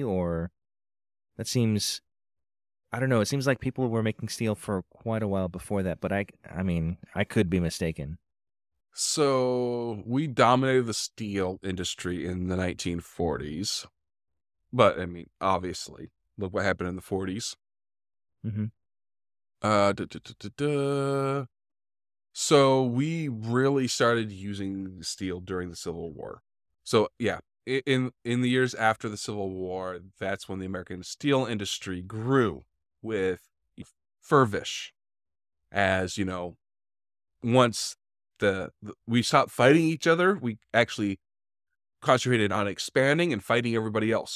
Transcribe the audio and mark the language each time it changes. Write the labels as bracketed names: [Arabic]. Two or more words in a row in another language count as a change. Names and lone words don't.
[English] Or that seems, I don't know, it seems like people were making steel for quite a while before that, but I mean, I could be mistaken. So we dominated the steel industry in the 1940s. But, I mean, obviously, look what happened in the 40s. Mm-hmm. Uh, duh, duh, duh, duh, duh. So we really started using steel during the Civil War. So, yeah, in the years after the Civil War, that's when the American steel industry grew with fervish. As, once we stopped fighting each other, we actually concentrated on expanding and fighting everybody else.